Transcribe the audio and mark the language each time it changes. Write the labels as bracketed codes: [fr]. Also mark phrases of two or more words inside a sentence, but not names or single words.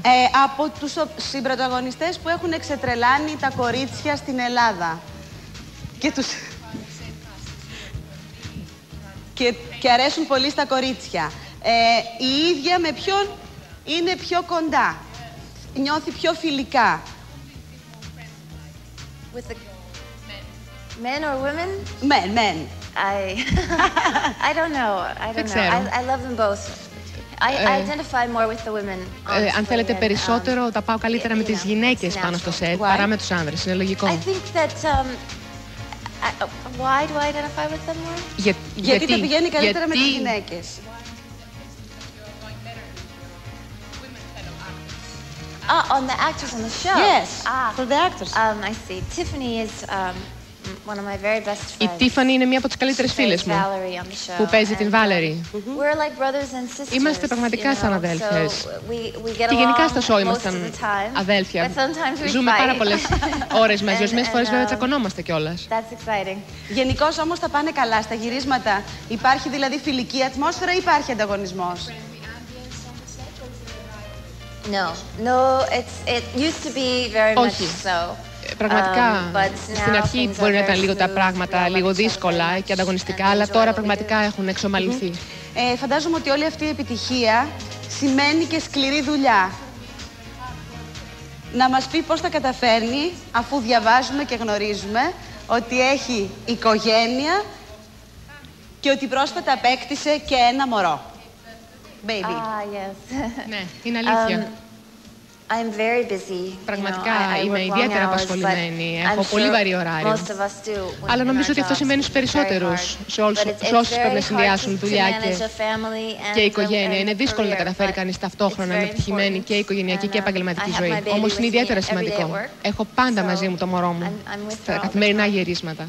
[el] Από τους συμπρωταγωνιστές που έχουν εξετρελάνει τα κορίτσια στην Ελλάδα και αρέσουν πολύ στα κορίτσια, η ίδια με ποιον είναι πιο κοντά, νιώθει πιο φιλικά? [en] With the men or women? Men. I don't know. I love them both. I identify more with the women. [el] Αν θέλετε περισσότερο, τα πάω καλύτερα με τις γυναίκες πάνω στο σετ παρά με τους άνδρες. Είναι λογικό. [en] I think that why do I identify with them more? [el] Γιατί τα πηγαίνει καλύτερα με τις γυναίκες. [en] On the actors on the show? Yes, for the actors. I see. Tiffany is one of my very best friends. [el] Η Τίφανη είναι μία από τις καλύτερες φίλες μου που παίζει την Βάλερη. Είμαστε πραγματικά σαν αδέλφιες. Και γενικά στο σόου ήμασταν αδέλφια. Ζούμε πάρα πολλές ώρες μαζί. Ορισμένες φορές βέβαια τσακωνόμαστε κιόλας. Γενικώς όμως τα πάνε καλά στα γυρίσματα? Υπάρχει δηλαδή φιλική ατμόσφαιρα ή υπάρχει ανταγωνισμός? [en] No, it used to be very much so. [el] Πραγματικά, στην αρχή μπορεί να ήταν λίγο τα πράγματα λίγο δύσκολα και ανταγωνιστικά, αλλά τώρα πραγματικά έχουν εξομαλυνθεί. Φαντάζομαι ότι όλη αυτή η επιτυχία σημαίνει και σκληρή δουλειά. Να μας πει πώς τα καταφέρνει, αφού διαβάζουμε και γνωρίζουμε ότι έχει οικογένεια και ότι πρόσφατα απέκτησε και ένα μωρό. [en] Baby. Yes. [el] Ναι, είναι αλήθεια. [en] I'm very busy. [el] Πραγματικά είμαι ιδιαίτερα απασχολημένη. Έχω πολύ βαρύ ωράριο. Αλλά νομίζω ότι αυτό σημαίνει στους περισσότερους, σε όσους πρέπει να συνδυάσουν δουλειά και οικογένεια. Είναι δύσκολο να καταφέρει κανείς ταυτόχρονα να είναι επιτυχημένη και οικογενειακή και επαγγελματική ζωή. Όμως είναι ιδιαίτερα σημαντικό. Έχω πάντα μαζί μου το μωρό μου στα καθημερινά γυρίσματα.